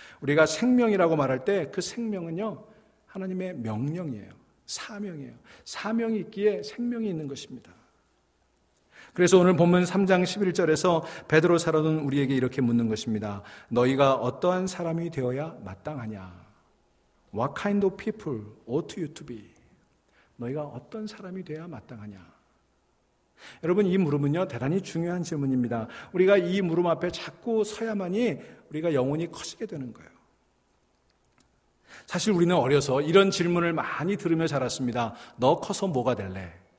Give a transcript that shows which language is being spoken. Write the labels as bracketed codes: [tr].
[ko] 우리가 생명이라고 말할 때 그 생명은요, 하나님의 명령이에요. 사명이에요. 사명이 있기에 생명이 있는 것입니다. 그래서 오늘 본문 3장 11절에서 베드로 사도는 우리에게 이렇게 묻는 것입니다. 너희가 어떠한 사람이 되어야 마땅하냐? [en] What kind of people ought you to be? [ko] 너희가 어떤 사람이 되어야 마땅하냐? 여러분, 이 물음은요, 대단히 중요한 질문입니다. 우리가 이 물음 앞에 자꾸 서야만이 우리가 영혼이 커지게 되는 거예요. 사실 우리는 어려서 이런 질문을 많이 들으며 자랐습니다. 너 커서 뭐가 될래?